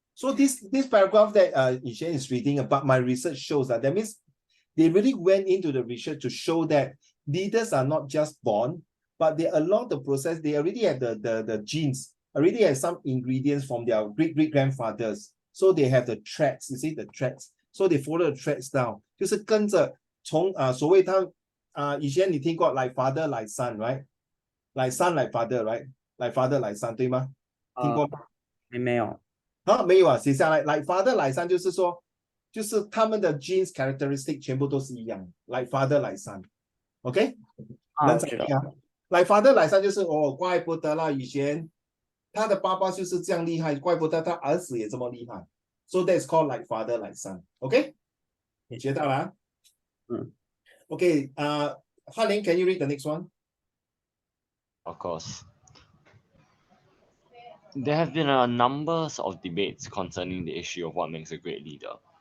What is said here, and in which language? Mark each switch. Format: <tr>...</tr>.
<en>So this paragraph that Yishen is reading about, my research shows that means they really went into the research to show that leaders are not just born, but they along the process, they already have the genes, already have some ingredients from their great-grandfathers. So they have the traits, you see the traits. So they follow the traits down.</en> <zh>就是跟着从所谓他以前你听过</zh> <en>like father like son, right? Like son like father, right? Like father like son,</en> <zh>对吗？听过吗？没有。没有啊，写下来</zh> <en>like father like son</en> <zh>就是说，就是他们的</zh> <en>genes characteristic</en> <zh>全部都是一样 like father like son。OK？能知道 like father like son 就是怪不得啦，以前他的爸爸就是这样厉害，怪不得他儿子也这么厉害。</zh> <en>So that's called like father like son。OK？</en> <zh>学到了啊？</zh> <en>OK， 翰林 can you read the next one? Of course. There have been a number of debates concerning the issue of what makes a great leader.</en>